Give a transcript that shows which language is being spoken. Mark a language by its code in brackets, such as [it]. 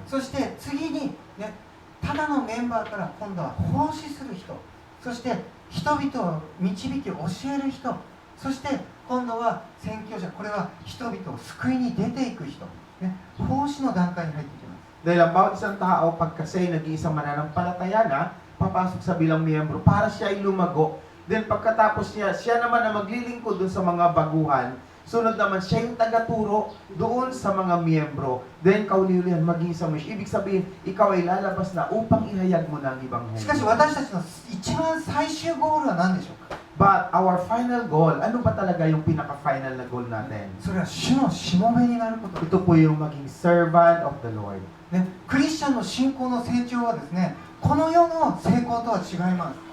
[ja] そして次に、ね、ただのメンバーから今度は奉仕する人、そして人々を導き教える人、そして今度は宣教者、これは人々を救いに出ていく人、ね、奉仕の段階に入っていきます。 [tl] Dahil ang bawat isang tao, pagkasay naging isang mananampalataya na, papasok sa bilang miyembro para siya ay lumago. Then pagkatapos siya naman na maglilingkod dun sa mga baguhan. Sunod naman, siya yung tagaturo doon sa mga miyembro. Then kauliulihan, maging isang mission. Ibig sabihin, ikaw ay lalabas na upang ihayag mo ng ibang [ja] しかし私たちの一番最終ゴールは何でしょうか。 [en] But our final goal, [tl] ano ba talaga yung pinaka-final na goal natin? [ja] それは主のしもべになることです。 [tl] Ito po yung maging [en] servant of the Lord. [ja] ね、クリスチャンの信仰の成長はですね、この世の成功とは違います。